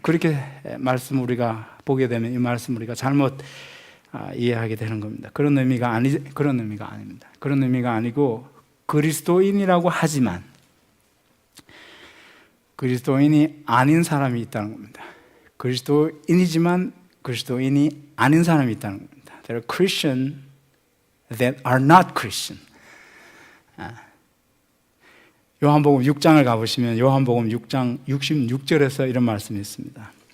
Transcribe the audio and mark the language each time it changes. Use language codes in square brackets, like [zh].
[ko] 그렇게 말씀 우리가 보게 되면 이 말씀 우리가 잘못 이해하게 되는 겁니다. 그런 의미가 아닙니다. 그런 의미가 아니고, 그리스도인이라고 하지만 그리스도인이 아닌 사람이 있다는 겁니다. 그리스도인이지만 그리스도인이 아닌 사람이 있다는 겁니다. [en] There are Christians that are not Christian. [ko] 요한복음 6장을 가보시면 요한복음 6장 66절에서 이런 말씀이 있습니다.